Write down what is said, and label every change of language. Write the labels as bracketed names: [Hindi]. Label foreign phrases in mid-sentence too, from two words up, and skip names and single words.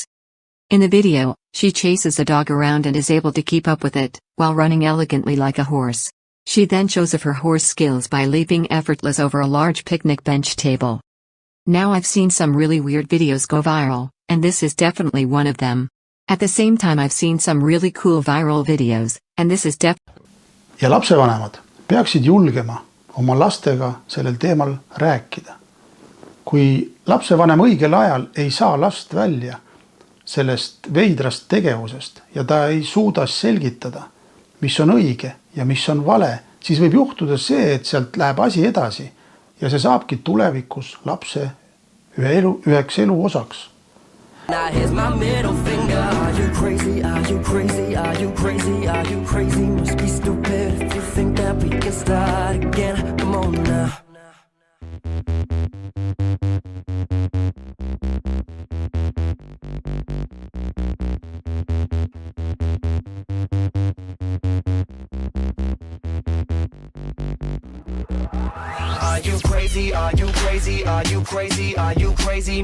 [English] In the video, she chases a dog around and is able to keep up with it, while running elegantly like a horse. She then shows off her horse skills by leaping effortless over a large picnic bench table. Now I've seen some really weird videos go viral, and this is definitely one of them. At the same time, I've seen some really cool viral videos, and this is [Estonian] Ja lapsevanemad peaksid julgema oma lastega sellel teemal rääkida. Kui lapsevanem õigel ajal ei saa last välja sellest veidrast tegevusest ja ta ei suuda selgitada, mis on õige ja mis on vale, siis võib juhtuda see, et sealt läheb asi edasi ja see saabki tulevikus lapse üheks elu osaks. [English] Now here's my middle finger. Are you crazy? Are you crazy? Are you crazy? Are you crazy? Must be stupid if you think that we can start again. Come on now. Are you crazy? Are you crazy? Are you crazy? Are you crazy?